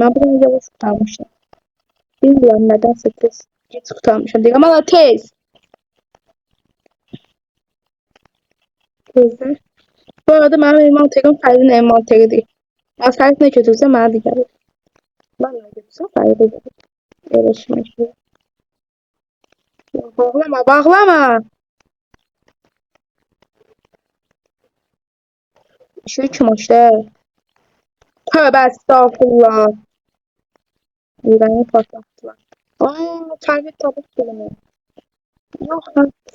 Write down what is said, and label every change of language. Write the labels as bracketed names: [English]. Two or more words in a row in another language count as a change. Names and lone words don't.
[Azerbaijani] Mən buradan yavaş qurtarmışam. Bilmirəm nədənsə tez geç qurtarmışam deyirəm. Amma tez. Tezdə. Bu arada mənim envanterim Fəridin envanteridir. Ya Fərid nə götürsə mənə də gəlir. Mən nə götürsəm Fəridə gəlir. Elə şey. Bağlama. [Turkish] Şey kim işte? Tövbe estağfurullah. İğrəni patlattılar. Aa, Fərid tabut bölümü. Yok lan.